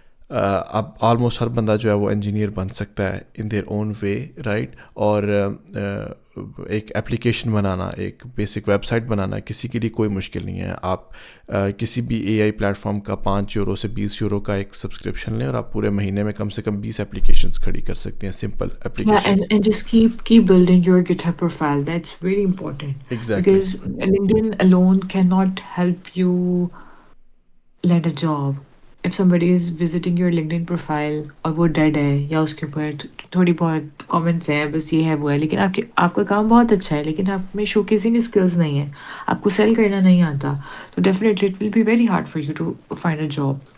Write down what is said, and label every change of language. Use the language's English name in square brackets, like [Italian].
[Urdu] اب آلموسٹ ہر بندہ جو ہے وہ انجینئر بن سکتا ہے [English] in their own way, [Urdu] right. اور ایک اپلیکیشن بنانا، ایک بیسک ویب سائٹ بنانا کسی کے لیے کوئی مشکل نہیں ہے. آپ کسی بھی اے آئی پلیٹفارم کا 5 یورو سے 20 یورو کا ایک سبسکرپشن لیں اور آپ پورے مہینے میں کم سے کم 20 اپلیکیشنس کھڑی کر سکتے ہیں, simple [English] Yeah, [Urdu] applications. [English] and just keep building your GitHub profile. That's very important exactly. because LinkedIn alone cannot help you land a job. If somebody is visiting your LinkedIn profile [Urdu] اور وہ dead ہے یا اس کے اوپر تھوڑی بہت comments ہیں, بس یہ ہے وہ ہے, لیکن آپ کا کام بہت اچھا ہے, لیکن آپ میں شو کیسنگ اسکلز نہیں ہیں, آپ کو سیل کرنا نہیں آتا, تو definitely [English] It will be very hard for you to find a job.